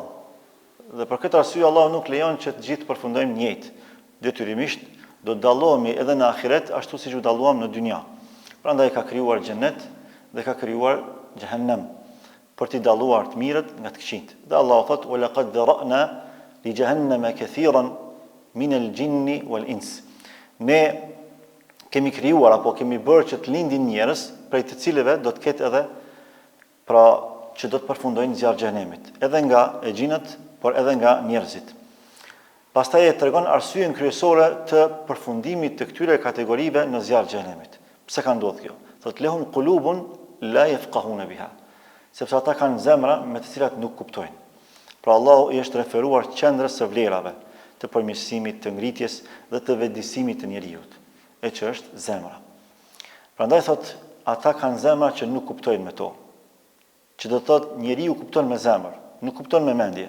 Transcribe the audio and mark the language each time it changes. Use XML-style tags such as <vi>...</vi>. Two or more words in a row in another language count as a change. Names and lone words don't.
<sq>Dhe për këtë arsye Allahu nuk lejon që të gjithë përfundojmë në jetë. Detyrimisht do të dallohemi edhe në ahiret ashtu siç u dalluam në dynja. Prandaj ka krijuar xhenet dhe ka krijuar xhehenem për t'i dalluar të mirët nga të këqijt. Dhe Allahu thot:</sq> <ar>"ولقد ذرأنا لجهنم كثيرا من الجن والإنس."</ar> <sq>Ne kemi krijuar apo kemi bërë që të lindin njerëz, prej të cilëve do të ketë edhe pra që do të përfundojnë zjarr xhenemit, edhe nga e xhinët, por edhe nga njerëzit. Pastaj e tregon arsyen kryesore të përfundimit të këtyre kategorive në zjarr xhenemit. Pse ka ndodhur kjo? Thot</sq> <ar>لهم قلوب لا يفقهون بها.</ar> <sq>Sepse ata kanë zemra me të cilat nuk kuptojnë. Pra Allahu i është referuar qendrës së vlerave, të përmirësimit, të ngritjes dhe të vetëdijësimit të njerëzit, e që është zemra. Prandaj thot, ata kanë zemra që nuk kuptojnë me to. Që do të thot, njeriu kupton me zemër, nuk kupton me mendje.</sq>